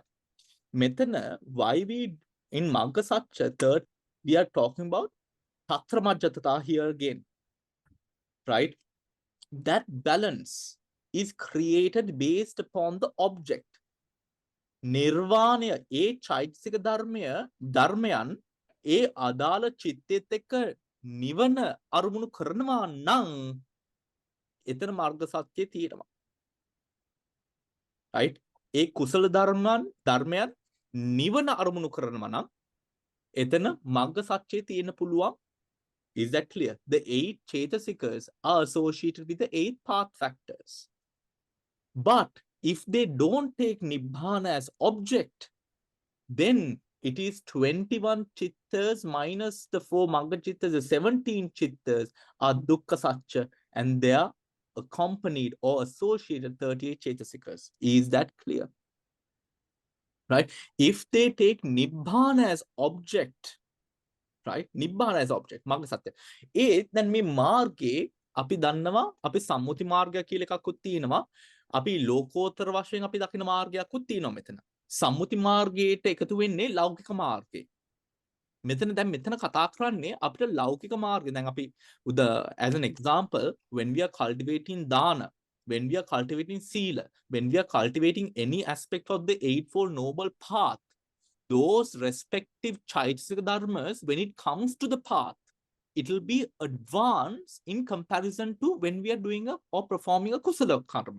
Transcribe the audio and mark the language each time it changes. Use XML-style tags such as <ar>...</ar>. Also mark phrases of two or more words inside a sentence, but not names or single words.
<en>Metana, why we in Magga Satcha, third, we are talking about Tatra Majjatata here again, right? That balance is created based upon the object.</en> <si>Nirvana, a චෛතසික ධර්මයන් ඒ අදාළ චිත්තෙත් එක්ක නිවන අරමුණු කරනවා නම් එතන මාර්ග සත්‍යය තියෙනවා.</si> <en>right?</en> <si>ඒ කුසල ධර්මයන් නිවන අරමුණු කරනවා නම් එතන මග්ග සත්‍යය තියෙන්න පුළුවන්.</si> <en>Is that clear? The 8 Chetasikas are associated with the 8 path factors. But if they don't take Nibbana as object, then it is 21 chittas minus the 4 Magga chittas, the 17 chittas are Dukkha Satcha, and they are accompanied or associated 38 Chetasikas. Is that clear? Right? If they take Nibbana as object, right? Nibbana as object, Magga Satya.</en> <si>Then මේ මාර්ගේ අපි දන්නවා අපි සම්මුති මාර්ගය කියලා එකකුත් තියෙනවා. අපි ලෝකෝත්තර වශයෙන් අපි දකින මාර්ගයක්කුත් තියෙනවා මෙතන. සම්මුති මාර්ගයට එකතු වෙන්නේ ලෞකික මාර්ගය. මෙතන කතා කරන්නේ අපිට ලෞකික මාර්ගය.</si> <en>දැන් අපි as an example, when we are cultivating dana, when we are cultivating sila, when we are cultivating any aspect of the eightfold noble path, those respective chaitasika dharmas, when it comes to the path, it will be advanced in comparison to when we are doing or performing a kusala karma.</en>